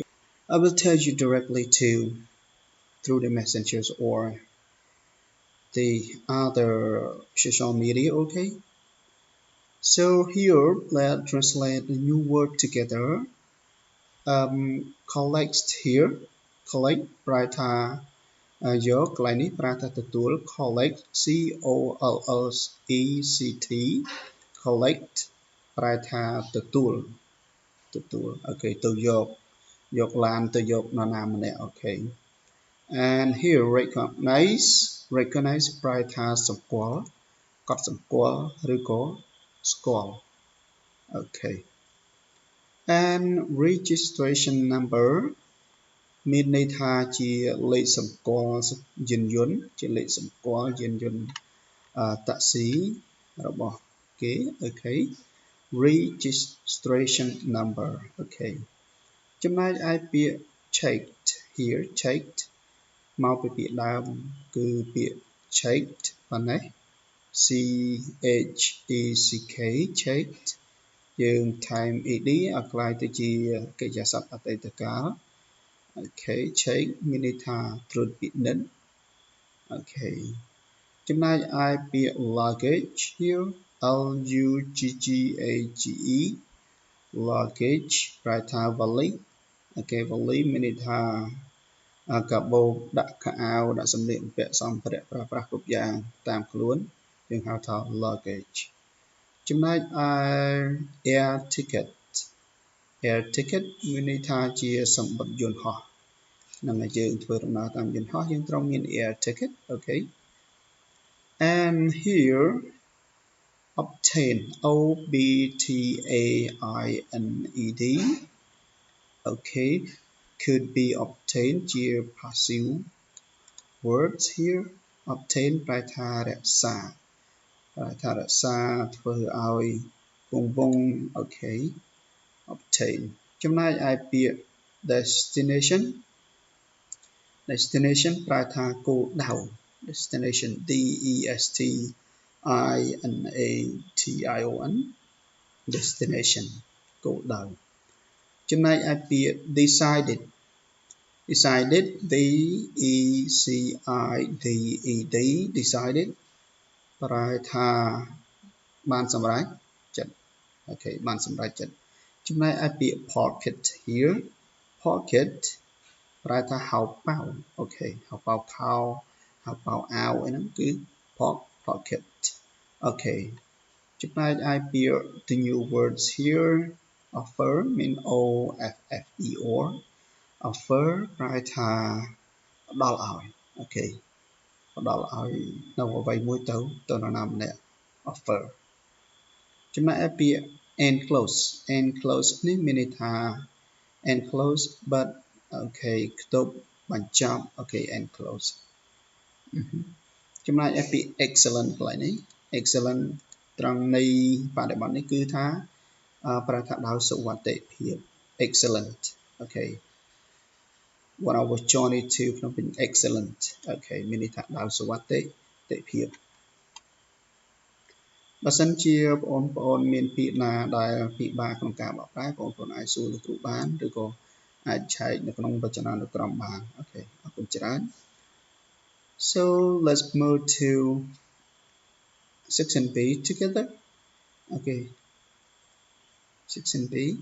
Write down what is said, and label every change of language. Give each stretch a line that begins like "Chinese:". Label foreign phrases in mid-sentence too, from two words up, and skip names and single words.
English: I will tell you directly to through the messengers or the other social media, okay? So here, let's translate the new word together. Collect here,
Khmer: collect ប្រែថាយកកន្លែងនេះប្រែថាទទួល collect
English: C O L L E C T
Khmer: collect ប្រែថាទទួលអូខេទៅយកឡានទៅយកនរណាម្នាក់អូខេ
English: and here recognize
Khmer: ប្រែថាសម្គាល់កត់សម្គា ល់ឬក៏ស្គាល់អូខេ
English: and registration number
Khmer: មានន័យថាជាលេខសម្គាល់យានយន្តជាលេខសម្គាល់យានយន្តតាក់ស៊ីរបស់គេអូ ខេ
English: registration number
Khmer: អូខេចំណែកឯពាក្យ
English: checked here checked
Khmer: មកពីពាក្យដើមគឺពាក្យ checked ប៉ុណ្ណេះ
English: C H E C K checked
Khmer: យើងថែម ed ឲ្យក្លាយទៅជាកិរិយាសព្ទអតីតកាលអូខេ check មានន័យថាត្រួតពិនិត្យអូខេចំណែកឯពាក្យ
English: luggage here L U G G A G E luggage
Khmer: ប្រែថាវ៉ាលីអូខេវ៉ាលីមានន័យថាកាបូបដាក់ខោអាវដាក់សម្លៀកបំពាក់សម្ភារៈប្រើប្រាស់គ្រប់យ៉ាងតាមខ្លួនយើងហៅថា luggage ចំណែកឯ air ticket មានន័យថាជាសម្បត្តិយន្តហោះនឹងយើងធ្វើដំណើរតាម យន្តហោះយើងត្រូវមាន
English: air ticket
Khmer: អូខេ
English: and here obtain O B T A I N E D okay could be obtained
Khmer: ជា
English: passive words here obtain
Khmer: ប្រែថារក្សាធ្វើឲ្យគង់វង្សអូខេ obtain ចំណែកឯពាក្យ destination ប្រែថាគោលដៅ
English: destination D E S T I N A T I O N destination
Khmer: គោលដៅចំណែកឯពាក្យ decided
English: D E C I D E D decided
Khmer: ប្រែថាបានសម្រេចចិត្តអូខេបានសម្រេចចិត្តចំណែកឯពាក្យ
English: pocket here pocket
Khmer: ប្រែថាហៅប៉ៅអូខេហៅប៉ៅខោហៅប៉ៅអាវអីហ្នឹងគឺ pocket អូខេ
English: Tonight I appear the new words here. Offer mean O F F E R.
Khmer: Offer ប្រែថាផ្ដល់ឲ្យ okay ផ្ដល់ឲ្យនៅអ្វីមួយទៅនរណាម្នាក់ offer ចំណែកឯពាក្យ
English: enclose enclose
Khmer: នេះមានន័យថា
English: enclose but okay
Khmer: ខ្ទប់បញ្ចប់
English: okay enclose
Khmer: ចំណែកឯពាក្យ excellent កន្លែងនេះ excellent ត្រង់នៃបរិបទនេះគឺថាប្រើថាដោយសុវត្ថិភាព
English: excellent okay when I was journey to ភ្នំពេញ excellent okay
Khmer: មានន័យថាដោយសុវត្ថិភាព បើសិនជាបងប្អូនមានពាក្យណាដែលពិបាកក្នុងការបកប្រែបងប្អូនអាចសួរលោកគ្រូបានឬក៏អាចឆែកនៅក្នុងវចនានុក្រមបានអូខេអរគុណច្រើន
English: so let's move to section B
Khmer: together okay section B